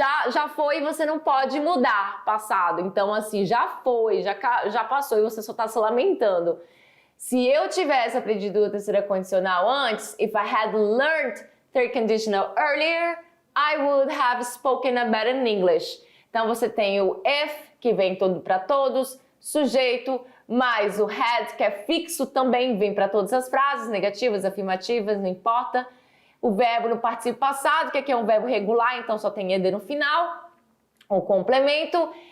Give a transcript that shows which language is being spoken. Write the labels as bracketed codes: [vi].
[pt] já foi e você não pode mudar passado. Então, assim, já foi, já passou e você só está se lamentando. Se eu tivesse aprendido a terceira condicional antes, [en] if I had learned third conditional earlier, I would have spoken a better English. [pt] Então, você tem o if, que vem todo para todos, sujeito, mais o had, que é fixo, também vem para todas as frases, negativas, afirmativas, não importa. O verbo no particípio passado, que aqui é um verbo regular, então só tem ed no final, o complemento.